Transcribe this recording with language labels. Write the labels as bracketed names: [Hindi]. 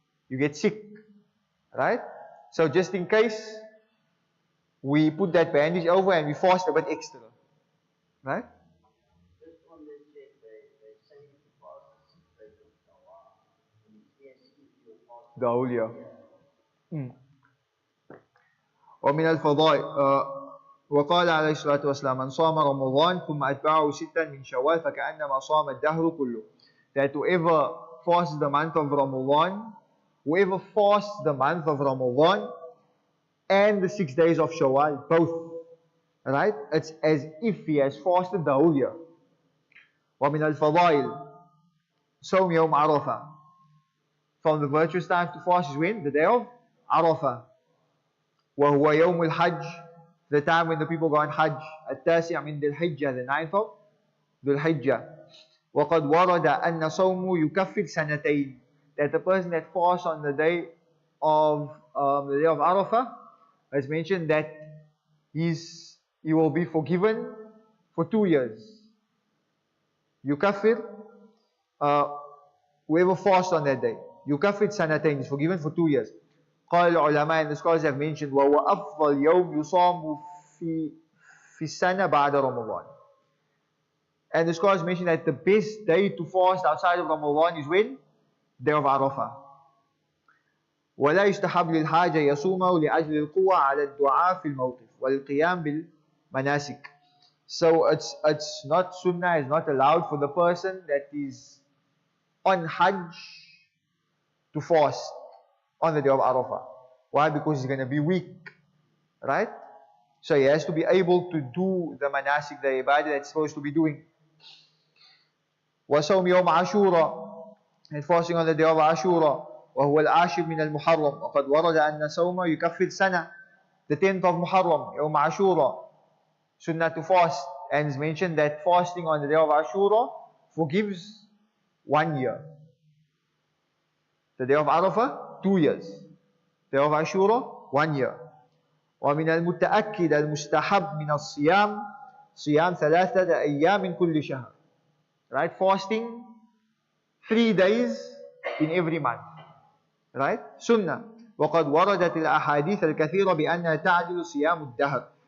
[English] You get sick, right? So just in case, we put that bandage over and we fast a bit extra, right? Just on this check, they say if you fast 6 days of Shawwal, and yes, if you fast The whole year. [Arabic] ومن الفضائل وقال عليه الصلاة والسلام من صام رمضان ثم أتبعه 6 من شوال فكأنما صام الدهر كله. [English] That whoever fasts the month of Ramadan, whoever fasts the month of Ramadan and the 6 days of Shawwal, both, right? It's as if he has fasted the whole year. [Arabic] ومن الفضائل صوم يوم عرفة. [English] From the virtuous time to fast is when? The day of Arafah. [Arabic] وهو يوم الحج, [English] the time when the people go on Hajj. [Arabic] التاسع من ذي الحجة, [English] the 9th of [Arabic] ذي الحجة. وقد ورد أن صومه يكفر سنتين. [English] That the person that fasts on the day of Arafah, as mentioned, that he will be forgiven for 2 years. يكفر, whoever fasts on that day, [Arabic] يكفر سنتين, [English] is forgiven for 2 years. [Arabic] قال العلماء, [English] and the scholars have mentioned, [Arabic] وهو أفضل يوم يصام في السنة بعد رمضان. [English] And the scholars mentioned that the best day to fast outside of Ramadan is when? Day of Arafah. [Arabic] ولا يستحب للحاجة يصومه لأجل القوة على الدعاء في الموقف والقيام بالمناسك. [English] So it's not sunnah, it's not allowed for the person that is on Hajj to fast on the day of Arafah. Why? Because he's going to be weak, right? So he has to be able to do the manasik, the ibadah that's supposed to be doing. [Arabic] وصوم يوم عاشوراء, [English] and fasting on the day of Ashura. [Arabic] وهو العاشر من المحرم وقد ورد أن صومه يكفر سنة. [English] The 10th of Muharram, [Arabic] يوم عاشوراء, [English] sunnah to fast, and it's mentioned that fasting on the day of Ashura forgives 1 year. The day of Arafah, 2 years. The day of Ashura, 1 year. [Arabic] ومن المتأكد المستحب من الصيام صيام 3 أيام من كل شهر. [English] Right? Fasting 3 days in every month. Right? Sunnah. [Arabic] وقد وردت الأحاديث الكثيرة بأنها تعدل صيام الدهر.